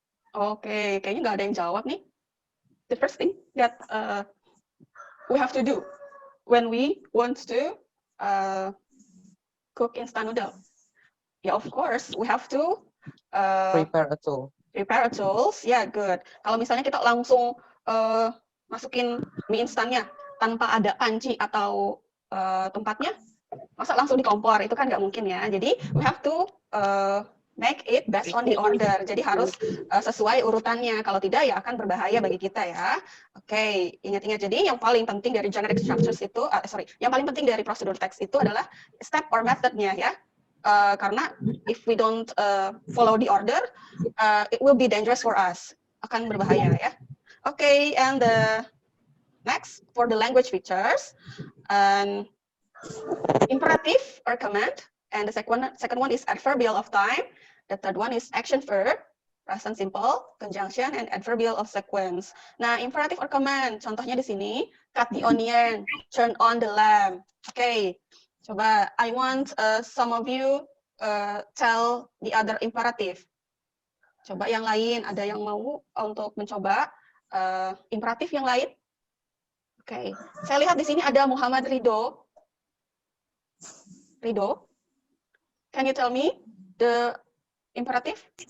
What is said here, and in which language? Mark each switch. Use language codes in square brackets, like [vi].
[id] Oke, kayaknya nggak ada yang jawab nih. [en] The first thing that we have to do when we want to cook instant noodle. Yeah, of course, we have to Prepare a tool. Prepare a tools. Yeah, good. [id] Kalau misalnya kita langsung masukin mie instannya tanpa ada panci atau tempatnya, masa langsung di kompor, itu kan nggak mungkin ya. [en] Jadi we have to make it based on the order. [id] Jadi harus sesuai urutannya. Kalau tidak ya akan berbahaya bagi kita ya. Oke, ingat-ingat. Jadi yang paling penting dari generic structures itu, yang paling penting dari prosedur text itu adalah step or methodnya ya. [en] Karena if we don't follow the order, it will be dangerous for us. [id] Akan berbahaya ya. [en] Okay, and the next for the language features, imperative or command, and the second one is adverbial of time. The third one is action verb, present simple, conjunction, and adverbial of sequence. Nah, imperative or command, [id] contohnya di sini, [en] cut the onion, turn on the lamp. Oke, coba I want some of you tell the other imperative. [id] Coba yang lain, ada yang mau untuk mencoba imperatif yang lain? Oke, saya lihat di sini ada Muhammad Ridho. [en] Ridho, can you tell me the imperative?